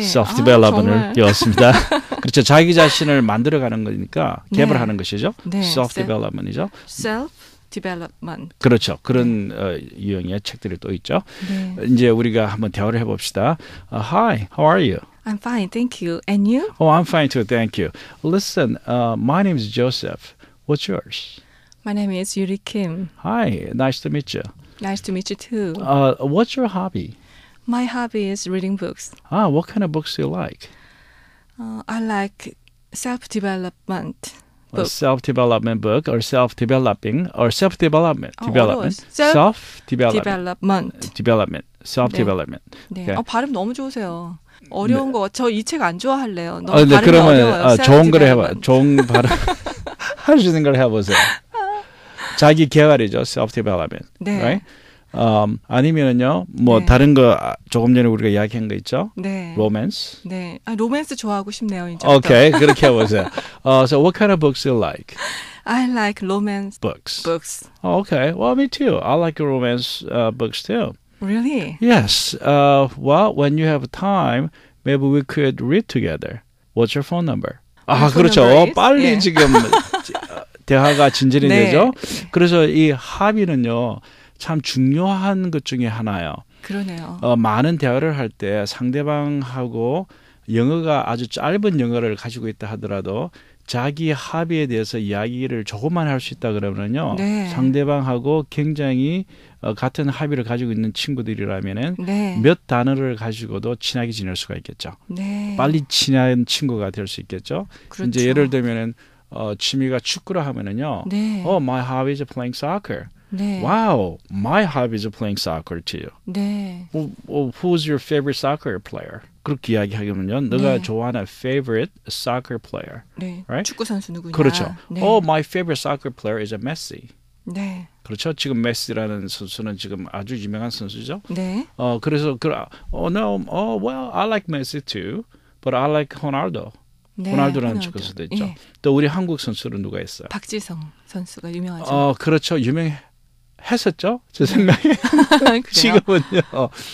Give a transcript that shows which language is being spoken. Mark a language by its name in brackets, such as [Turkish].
[Korean] self-development을 배웠습니다. 그렇죠. 자기 자신을 만들어가는 거니까 개발하는 것이죠. 네. self-development이죠. [English] self-development. [Korean] 그렇죠. 그런 유형의 책들이 또 있죠. 네. 이제 우리가 한번 대화를 해봅시다. [English] Hi, how are you? I'm fine, thank you. And you? Oh, I'm fine too, thank you. Listen, my name is Joseph. What's yours? My name is Yuri Kim. Hi, nice to meet you. Nice to meet you too. What's your hobby? My hobby is reading books. What kind of books do you like? I like self-development book. Self-development book or self-developing or self-development. development. Self-development. Self-development. [Korean] 네. [English] Okay. [Korean] 발음 너무 좋으세요. 어려운 거 저 이 책 안 좋아할래요. 너무 네, 발음이 그러면 어려워요. 좋은 걸 해봐. 좋은 발음 할 수 있는 걸 해보세요. 자기 개발이죠. self-development. 네. [English] Right? [Korean] 아니면은요. 뭐 네. 다른 거 조금 전에 우리가 이야기한 거 있죠. 네. [English] romance. [Korean] 네. 로맨스 좋아하고 싶네요. 이제. [English] Okay, [Korean] 그렇게 해보세요. [English] So what kind of books do you like? I like romance books. Okay. Well, me too. I like romance books too. Really? Yes. Well, when you have time, maybe we could read together. What's your phone number? [Korean] 그렇죠. 빨리 예. 지금 대화가 진전이 네. 되죠. 그래서 이 합의는요. 참 중요한 것 중에 하나예요. 그러네요. 많은 대화를 할 때 상대방하고 영어가 아주 짧은 영어를 가지고 있다 하더라도 자기 합의에 대해서 이야기를 조금만 할 수 있다 그러면요. 네. 상대방하고 굉장히 같은 합의를 가지고 있는 친구들이라면은 네. 몇 단어를 가지고도 친하게 지낼 수가 있겠죠. 네. 빨리 친한 친구가 될 수 있겠죠. 그렇죠. 이제 예를 들면은 취미가 축구라 하면은요. 네. [English] My hobby is playing soccer. [Korean] 네. [English] Wow, my hobby is playing soccer too. [Korean] 네. [English] Who's your favorite soccer player? [Korean] 그렇게 이야기하면요. 너가 네. 좋아하는 [English] favorite soccer player. [Korean] 네. [English] Right? [Korean] 축구 선수 누구냐? 그렇죠. 네. [English] My favorite soccer player is Messi. [Korean] 네. 그렇죠. 지금 메시라는 선수는 지금 아주 유명한 선수죠. 네. 그래서 [English] well, I like Messi too, but I like Ronaldo. [Korean] 네. 호날두라는 축구 선수도 있죠. 예. 또 우리 한국 선수는 누가 있어요? 박지성 선수가 유명하죠. 그렇죠. 유명했었죠. 제 생각에. 지금은요.